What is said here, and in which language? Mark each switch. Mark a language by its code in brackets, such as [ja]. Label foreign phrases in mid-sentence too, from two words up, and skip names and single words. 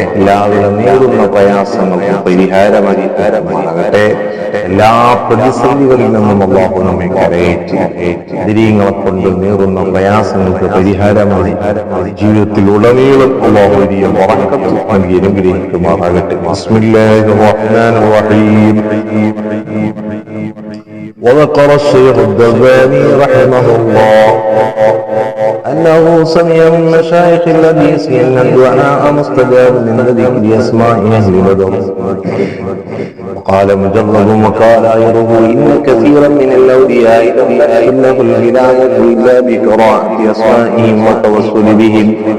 [ml] എല്ലാവരും നേരിടുന്ന പ്രയാസങ്ങൾക്ക് പരിഹാരമാകട്ടെ. എല്ലാ പ്രതിസന്ധികളിൽ നിന്നും അല്ലാഹു നമ്മെ കരയേറ്റി ബദരീങ്ങളെ കൊണ്ട് നേറുന്ന പ്രയാസങ്ങൾക്ക് പരിഹാരമായി ജീവിതത്തിൽ ഉടനീളം അല്ലാഹു വലിയ ബറക്കത്ത് നൽകി അനുഗ്രഹിക്കുമാറാകട്ടെ. [ar] بسم الله الرحمن الرحيم. وذكر الشيخ الدباني رحمه الله أنه سمع من مشايخ الحديث أن الدعاء مستجاب من ذكر أسماء أهل بدر. قال مجرد وقال غيره إن كثيرا من الأولياء لم يكن له الولاية إلا بقراءة أسمائهم والتوسل بهم.